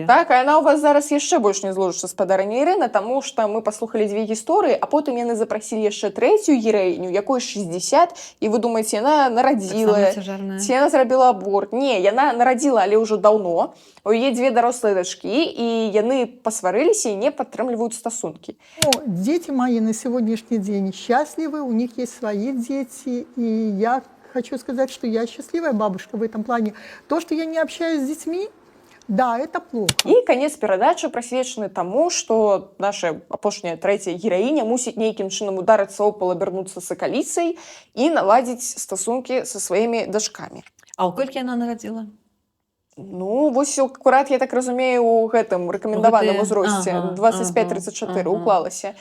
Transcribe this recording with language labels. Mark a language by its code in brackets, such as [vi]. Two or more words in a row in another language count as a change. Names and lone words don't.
[be] Так, а яна у вас зараз яшчэ больш не зложыцца, спадарыня Ірына, таму што мы паслухалі 2 гісторыі, а потым яны запрасілі яшчэ 3-ю гераіню, якой 60, і вы думаеце, яна нарадзіла, ці яна зрабіла аборт. Не, яна нарадзіла, але ўжо даўно. У яе 2 дарослыя дачкі, і яны пасварыліся і не падтрымліваюць стасункі. [ru] Дети мои на сегодняшний день счастливы, у них есть свои дети, и я хочу сказать, что я счастливая бабушка в этом плане. То, что я не общаюсь с детьми, да, это плохо. [be] І канец перадачы прысвечаны таму, што наша апошняя 3-я гераіня мусіць нейкім чынам ударыцца ў пол, абярнуцца сакаліцай і наладзіць стасункі са сваімі дачкамі. А ў колькі яна нарадзіла? Ну, вось акурат, я так разумею, у гэтым рэкамендаваным узросце 25-34 уклалася.